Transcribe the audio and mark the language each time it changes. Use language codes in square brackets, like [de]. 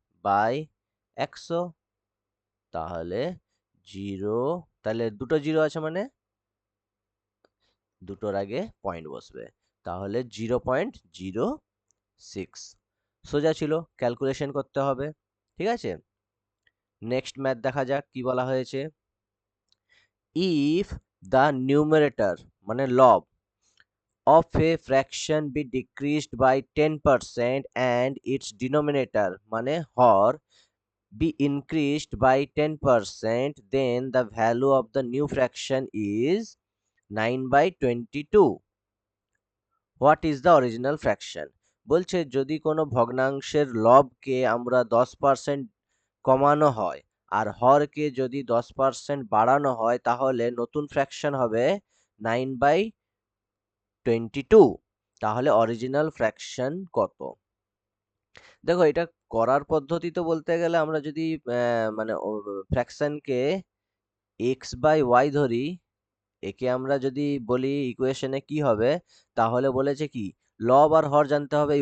[bn] 6/100। তাহলে 0, তাহলে দুটো জিরো আছে মানে দুটোর আগে পয়েন্ট বসবে। তাহলে 0.06। সোজা ছিল, ক্যালকুলেশন করতে হবে। ঠিক আছে, নেক্সট ম্যাথ দেখা যাক কি বলা হয়েছে। [en] if the numerator [bn] মানে লব [en] of a fraction be decreased by 10% and its denominator [bn] মানে হর [en] be increased by 10%, then the value of the new fraction is 9/22. What is the original fraction? [bn] বলছে যদি কোনো ভগ্নাংশের লবকে আমরা 10% কমানো হয় আর হরকে যদি 10% বাড়ানো হয় তাহলে নতুন ফ্র্যাকশন হবে 9/22। তাহলে অরিজিনাল ফ্র্যাকশন কত? দেখো এটা করার পদ্ধতি তো বলতে গেলে আমরা যদি মানে ফ্র্যাকশনকে x/y ধরি, একে আমরা যদি বলি ইকুয়েশনে কি হবে, তাহলে বলেছে কি লব আর হর জানতে হবে।